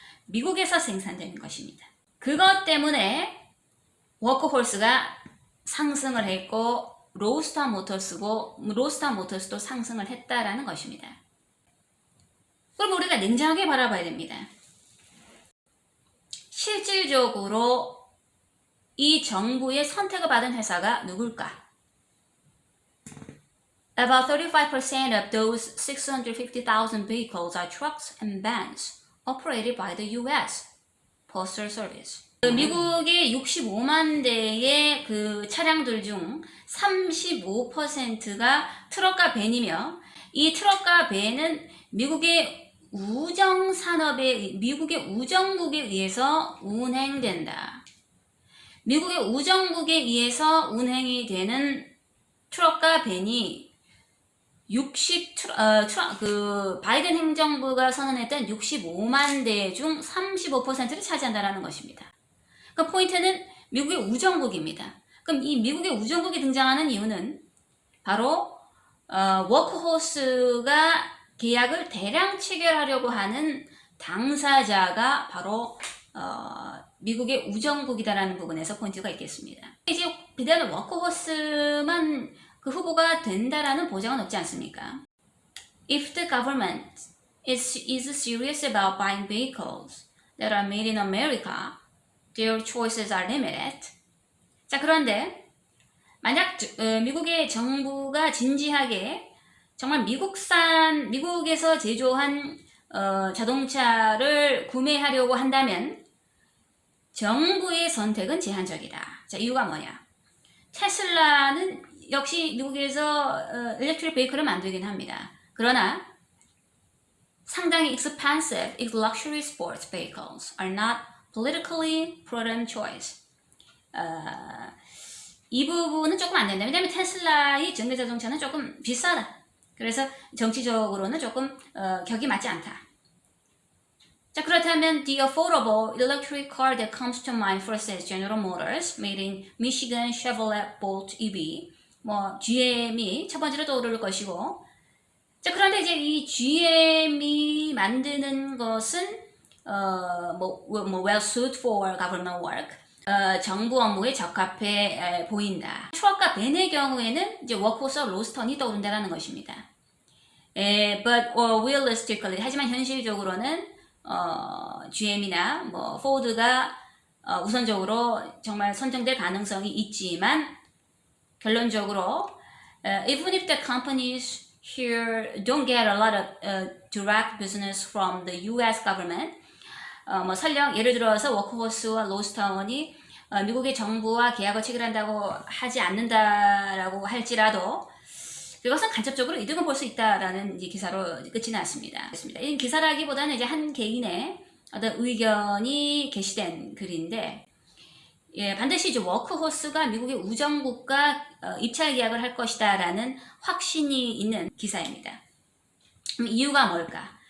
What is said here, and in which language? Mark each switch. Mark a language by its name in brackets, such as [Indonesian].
[Korean] 미국에서 생산된 것입니다. 그것 때문에 워크홀스가 상승을 했고 로스타운 모터스도 상승을 했다라는 것입니다. 그럼 우리가 냉정하게 바라봐야 됩니다. 실질적으로 이 정부의 선택을 받은 회사가 누굴까? [English] About 35% of those 650,000 vehicles are trucks and vans operated by the U.S. Postal Service. [Korean] 미국의 65만 대의 그 차량들 중 35%가 트럭과 밴이며, 이 트럭과 밴은 미국의 미국의 우정국에 의해서 운행된다. 미국의 우정국에 의해서 운행이 되는 트럭과 밴이 바이든 행정부가 선언했던 65만 대 중 35%를 차지한다는 것입니다. 그 포인트는 미국의 우정국입니다. 그럼 이 미국의 우정국이 등장하는 이유는 바로 워크호스가 계약을 대량 체결하려고 하는 당사자가 바로 미국의 우정국이다라는 부분에서 포인트가 있겠습니다. 이제 비단 워크호스만 그 후보가 된다라는 보장은 없지 않습니까? [English] If the government is serious about buying vehicles that are made in America, their choices are limited. [Korean] 자, 그런데 만약 미국의 정부가 진지하게 정말 미국에서 제조한 자동차를 구매하려고 한다면 정부의 선택은 제한적이다. 자, 이유가 뭐냐? 테슬라는 역시 미국에서 일렉트릭 베이커를 만들긴 합니다. 그러나 상당히 [English] expensive luxury sports vehicles are not politically prudent choice. [Korean] 이 부분은 조금 안 된다. 왜냐하면 테슬라의 전기자동차는 조금 비싸다. 그래서 정치적으로는 조금 격이 맞지 않다. 자, 그렇다면 [English] the affordable electric car that comes to mind first is General Motors, made in Michigan Chevrolet Bolt EV. [Korean] 뭐 GM이 첫 번째로 떠오를 것이고, 자, 그런데 이제 이 GM이 만드는 것은 [English] well suited for government work. [Korean] 정부 업무에 적합해 보인다. 트럭과 벤의 경우에는 이제 워크호스와 로스턴이 떠오른다는 것입니다. [English] But realistically, [Korean] 하지만 현실적으로는 GM이나 뭐 포드가 우선적으로 정말 선정될 가능성이 있지만 결론적으로 [English] even if the companies here don't get a lot of direct business from the U.S. [Korean] government, 뭐 설령 예를 들어서 워크호스와 로스타운이 미국의 정부와 계약을 체결한다고 하지 않는다라고 할지라도 그것은 간접적으로 이득을 볼 수 있다라는 이제 기사로 끝이 났습니다. 이 기사라기보다는 이제 한 개인의 어떤 의견이 게시된 글인데, 예, 반드시 이제 워크호스가 미국의 우정국과 입찰 계약을 할 것이다라는 확신이 있는 기사입니다. 그럼 이유가 뭘까?